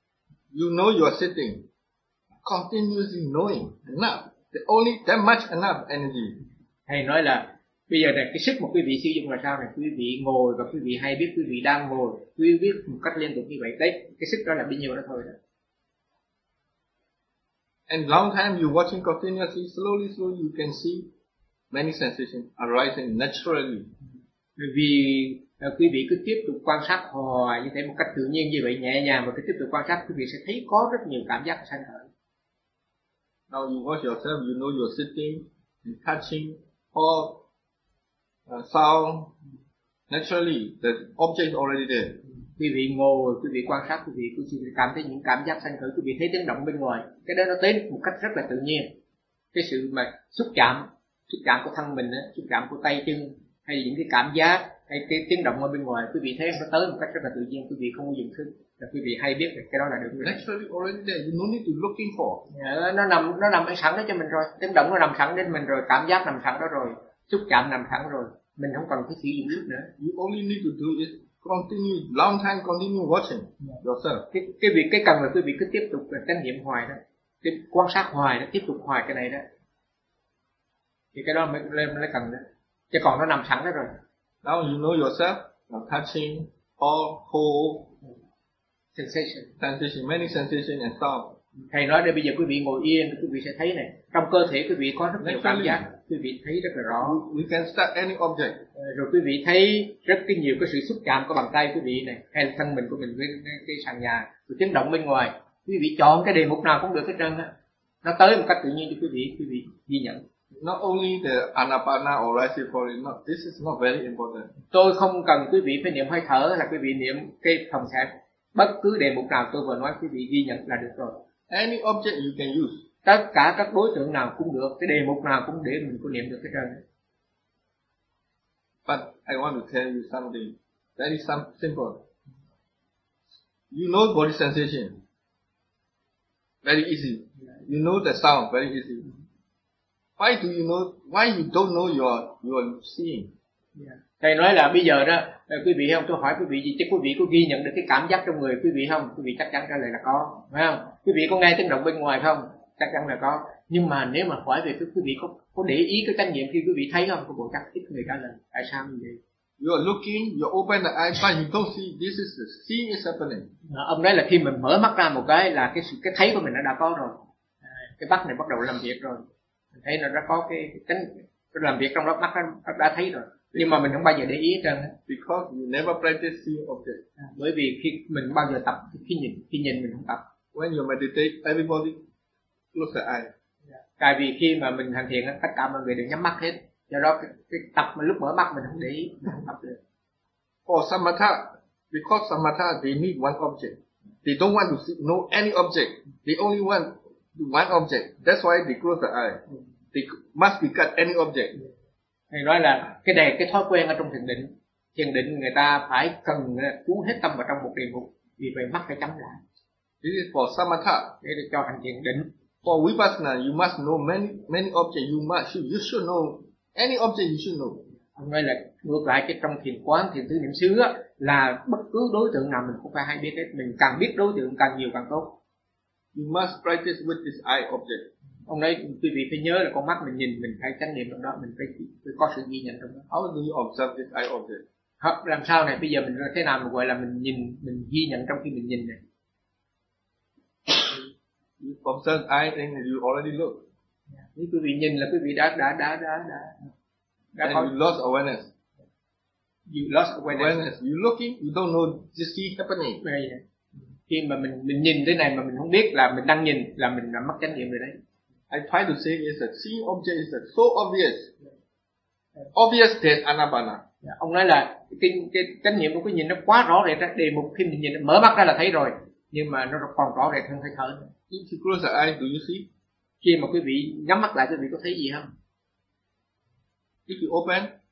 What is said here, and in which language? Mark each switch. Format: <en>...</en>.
<en>You know you are sitting. Continuously knowing. Enough. Only that much enough energy.</en> <vi>Thầy nói là bây giờ này, cái sức mà quý vị sử dụng là sao này? Quý vị ngồi và quý vị hay biết quý vị đang ngồi. Quý vị biết một cách liên tục như vậy. Đấy, cái sức đó là bao nhiêu đó thôi. Đó.</vi> <en>And long time you watching continuously, slowly, slowly you can see many sensations arising naturally.</en> <vi>Vì quý vị cứ tiếp tục quan sát hoài như thế một cách tự nhiên như vậy, nhẹ nhàng và cứ tiếp tục quan sát, quý vị sẽ thấy có rất nhiều cảm giác sanh khởi.</vi> <en>Now you watch yourself, you know you're sitting and touching all sound naturally, the object already there.</en> <vi>Quý vị ngồi, quý vị quan sát, quý vị cảm thấy những cảm giác sanh khởi, quý vị thấy tiếng động bên ngoài. Cái đó nó tới một cách rất là tự nhiên. Cái sự mà xúc chạm của thân mình, xúc chạm của tay chân, hay những cái cảm giác, hay cái tiếng động ở bên ngoài, quý vị thấy nó tới một cách rất là tự nhiên, quý vị không có dùng thức. Là quý vị hay biết được cái đó là được rồi.</vi> <en>Naturally already there, you don't need to looking for.</en> <vi>Nó nằm sẵn đó cho mình rồi. Tiếng động nó nằm sẵn đến mình rồi, cảm giác nằm sẵn đó rồi, xúc chạm nằm sẵn rồi. Mình không cần phải sử dụng thức nữa.</vi> <en>You only need to do this. Continue, long time continue watching yourself.</en> <vi>Cái cần là quý vị cứ tiếp tục trải nghiệm hoài đó, tiếp quan sát hoài đó, tiếp tục hoài cái này đó. Thì cái đó mới cần đó. Chứ còn nó nằm sẵn đó rồi.</vi> <en>Now you know yourself, you're touching all whole sensation, many sensation and sound.</en> <vi>Thầy nói đây bây giờ quý vị ngồi yên, quý vị sẽ thấy này, trong cơ thể quý vị có rất nhiều cảm giác, quý vị thấy rất là rõ.</vi> <en>We can start any object.</en> <vi>Rồi quý vị thấy rất cái nhiều cái sự xúc chạm của bàn tay quý vị này, hay là thân mình của mình với cái sàn nhà, rồi tiếng động bên ngoài. Quý vị chọn cái đề mục nào cũng được hết trơn á. Nó tới một cách tự nhiên cho quý vị ghi nhận.</vi> <en>Not only the anapana or rising falling, not this is not very important.</en> <vi>Tôi không cần quý vị phải niệm hơi thở là quý vị niệm cái thòng xẹp. Bất cứ đề mục nào tôi vừa nói quý vị ghi nhận là được rồi.</vi> <en>Any object you can use.</en> <vi>Tất cả các đối tượng nào cũng được, cái đề mục nào cũng để mình có niệm được cái trơn.</vi> <en>But I want to tell you something very simple. You know body sensation very easy. You know the sound very easy. Why do you know? Why you don't know your seeing? Yeah.</en> <vi>Thầy nói là bây giờ đó, quý vị không? Tôi hỏi quý vị gì? Chắc quý vị có ghi nhận được cái cảm giác trong người quý vị không? Quý vị chắc chắn trả lời là có, phải không? Quý vị có nghe tiếng động bên ngoài không? Chắc chắn là có. Nhưng mà nếu mà hỏi về quý vị có để ý cái trách nhiệm khi quý vị thấy không? Có bộ chắc ít người trả lời. Tại sao như vậy?</vi> <en>You are looking, you open the eyes, but you don't see. This is the seeing is happening.</en> <vi>Ông nói là khi mình mở mắt ra một cái là cái thấy của mình nó đã có rồi. Cái mắt này bắt đầu làm việc rồi. Mình thấy nó đã có cái tránh, cái làm việc trong lớp mắt nó đã thấy rồi. Nhưng mà mình không bao giờ để ý hết trơn.</vi> <en>Because you never practice seeing object.</en> <vi>Bởi vì khi mình bao giờ tập khi nhìn mình không tập.</vi> <en>When you meditate, everybody close their eyes.</en> <vi>Tại vì khi mà mình hành thiền, tất cả mọi người đều nhắm mắt hết. Do đó cái tập mà lúc mở mắt mình không để ý, mình không tập được.</vi> <en>For samatha, because samatha they need one object. They don't want to see, know any object. They only want one object. That's why they close their eyes. They must be cut any object.</en> <vi>Thầy nói là cái này cái thói quen ở trong thiền định người ta phải cần cú hết tâm vào trong một đề mục, vì vậy mắt phải chấm lại.</vi> <en>This is for samatha.</en> <vi>Để cho hành thiền định.</vi> <en>For vipassana you must know many objects. You should know any object you should know.</en> <vi>Ông nói là ngược lại, cái trong thiền quán, thiền tứ niệm xứ là bất cứ đối tượng nào mình cũng phải hay biết hết. Mình càng biết đối tượng càng nhiều càng tốt.</vi> <en>You must practice with this eye object.</en> <vi>Ông nói quý vị phải nhớ là con mắt mình nhìn, mình phải chánh niệm trong đó, mình phải có sự ghi nhận trong đó.</vi> <en>How do you observe this eye object?</en> <vi>Làm sao này, bây giờ mình thế nào mà gọi là mình nhìn, mình ghi nhận trong khi mình nhìn này?</vi> <en>You observe eye and you already look.</en> <vi>Nếu quý vị nhìn là quý vị đã.</vi> <en>And you lost awareness. You lost awareness. You looking, you don't know, just see happening.</en> <vi>Khi mà mình nhìn thế này mà mình không biết là mình đang nhìn, là mình đã mất chánh niệm rồi đấy.</vi> <en>I try to say is that seeing object is so obvious. Obvious that anapana.</en> <vi>Ông nói là cái chánh niệm của cái nhìn nó quá rõ rệt đó. Đề mục khi mình nhìn mở mắt ra là thấy rồi. Nhưng mà nó còn rõ rệt hơn hơi thở.</vi> <en>If you close the eye, do you see?</en> <vi>Khi mà quý vị nhắm mắt lại, quý vị có thấy gì không?</vi> <en>If you open.</en>